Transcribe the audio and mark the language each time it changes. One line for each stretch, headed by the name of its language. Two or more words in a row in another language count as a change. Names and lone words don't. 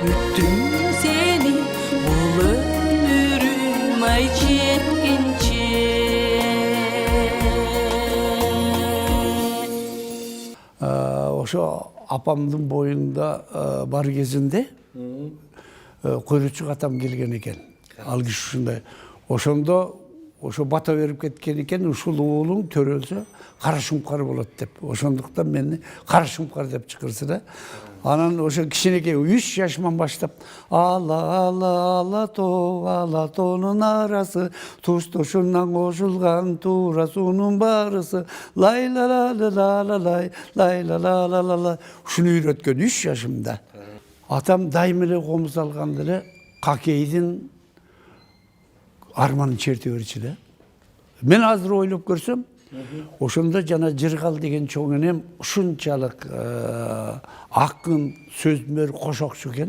Kazakh: күттім сені бұл өмірім ай жеткенше.
Kyrgyz: Ошо апамдын боюнда бар кезинде көйрөчүк атам келген экен. Ал киши ушундай. Ошондо ошо бата берип кеткен экен, ушул уулуң төрөлсө кара шумкар болот деп. Ошондуктан мени кара шумкар деп чакырса да. Анан ошо кичинекей 3 жашыман баштап ала тоонун арасы, туш тушунан кошулган туура суунун барысы, лай ла ла ла ла лай, лай ла ла ла ла ла. Ушуну үйрөткөн 3 жашымда. Атам дайым эле комуз алганда эле какейдин арманын черте берчү да. Мен азыр ойлоп көрсөм, ошондо жана Жыргал деген чоң энем ушунчалык акын, сөзмөр, кошокчу экен.